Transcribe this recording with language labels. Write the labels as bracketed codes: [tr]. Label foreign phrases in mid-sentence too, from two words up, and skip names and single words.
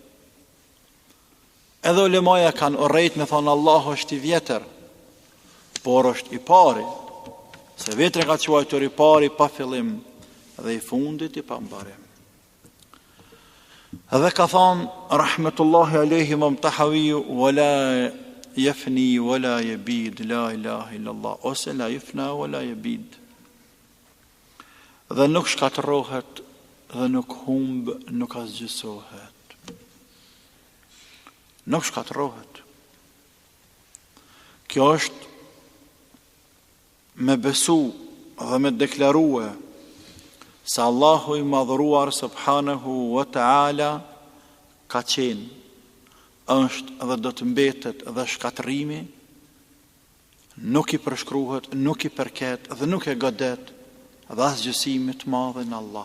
[sq] Edhe ulemaja kanë urrejt me thonë Allah është i vjetër, por është i pari, se vetën ka quajtur i pari pa fillim dhe i fundit i pa mbarim. Edhe ka thonë [ar] رحمه الله عليه [sq] Imam Tahaviju, [ar] ولا يفنى ولا يبيد لا إله إلا الله, [sq] ose [ar] لا يفنى ولا يبيد. [sq] Dhe nuk shkatërohet, dhe nuk humbë, nuk asgjësohet. Nuk shkatërohet. Kjo është me besu dhe me deklarue se Allahu i madhëruar [ar] سبحانه وتعالى [sq] ka qenë, është dhe do të mbetet dhe shkatërimi, nuk i përshkruhet, nuk i përket dhe nuk e godet dhe asgjësimit madhe në Allah.